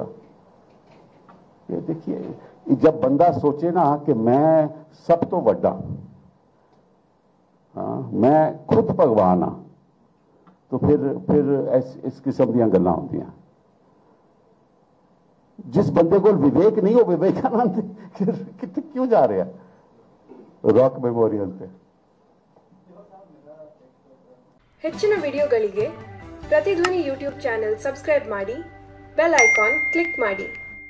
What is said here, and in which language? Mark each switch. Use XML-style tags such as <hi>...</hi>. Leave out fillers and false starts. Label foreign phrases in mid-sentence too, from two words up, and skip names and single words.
<hi>ये देखिए, जब बंदा सोचे ना कि</hi> <pa>ਮੈਂ ਸਬ ਤੋ ਵੱਡਾ, ਹਾਂ ਮੈਂ ਖੁਦ ਭਗਵਾਨ ਹਾਂ, ਤੋ ਫਿਰ ਇਸ ਕਿਸਮ ਦੀ ਗੱਲਾਂ ਹੋਂਦੀਆਂ।</pa> <hi>जिस बंदे को विवेक नहीं हो, विवेकानंद कितने क्यों जा रहे हैं रॉक मेमोरियल पे?</hi> <kn>ಹೆಚ್ಚಿನ ವಿಡಿಯೋಗಳಿಗೆ ಪ್ರತಿಧ್ವನಿ</kn> <en>YouTube channel subscribe</en> <kn>ಮಾಡಿ,</kn> <en>bell icon click</en> <kn>ಮಾಡಿ।</kn>